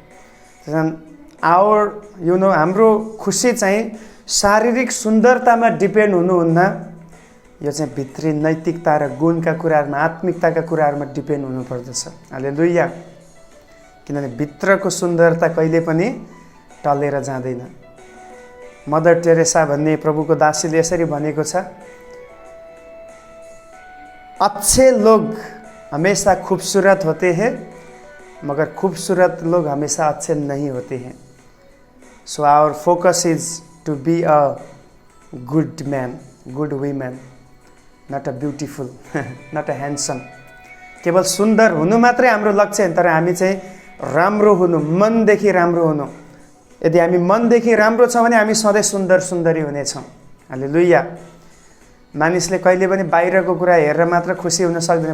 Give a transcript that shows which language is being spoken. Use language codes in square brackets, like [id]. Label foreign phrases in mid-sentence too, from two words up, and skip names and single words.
[ne] हाम्रो खुसी चाहिँ शारीरिक सुन्दरतामा डिपेन्ड हुनुहुन्न, यो चाहिँ भित्री नैतिकता र गुणका कुराहरूमा, आत्मिकताका कुराहरूमा डिपेन्ड हुनुपर्दछ। हालेलुया। किनभने भित्रको सुन्दरता कहिले पनि टलेर जाँदैन। मदर टेरेसा भन्ने प्रभुको दासीले यसरी भनेको छ, [hi] अच्छे लोग हमेशा खूबसूरत होते हैं मगर खूबसूरत लोग हमेशा अच्छे नहीं होते हैं। [en] So our focus is to be a good man, good women, not a beautiful, not a handsome. [ne] केवल सुन्दर हुनु मात्रै हाम्रो लक्ष्य होइन, तर हामी चाहिँ राम्रो हुनु, मनदेखि राम्रो हुनु। यदि हामी मनदेखि राम्रो छौँ भने हामी सधैँ सुन्दर सुन्दरी हुनेछौँ। हालेलुया। मानिसले कहिले पनि बाहिरको कुरा हेरेर मात्र खुसी हुन सक्दैन।